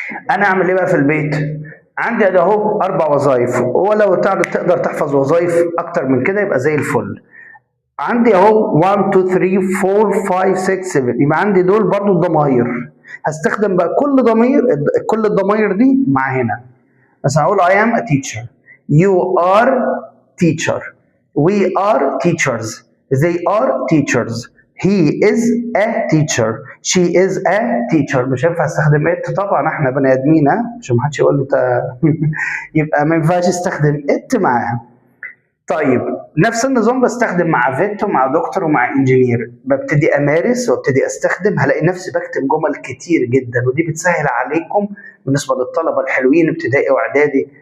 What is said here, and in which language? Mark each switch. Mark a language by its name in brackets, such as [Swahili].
[Arabic] انا اعمل ايه بقى في البيت؟ عندي ادي اهو 4 وظائف، ولو تقدر تحفظ وظائف اكتر من كده يبقى زي الفل. عندي اهو 1 2 3 4 5 6 7، يبقى عندي دول برضو الضماير. هستخدم بقى كل الضماير دي مع هنا. مثلا هقول [English] I am a teacher, you are teacher, we are teachers, they are teachers, he is a teacher, she is a teacher. [Arabic] مش هينفع استخدم it طبعا، احنا بني ادمين عشان ما حدش يقول له يبقى ما ينفعش استخدم it معاها. طيب نفس النظام بستخدم مع فيت ومع دكتور ومع انجينير. ببتدي امارس وابتدي استخدم، هلاقي نفسي بكتب جمل كتير جدا، ودي بتسهل عليكم بالنسبه للطلبه الحلوين ابتدائي واعدادي.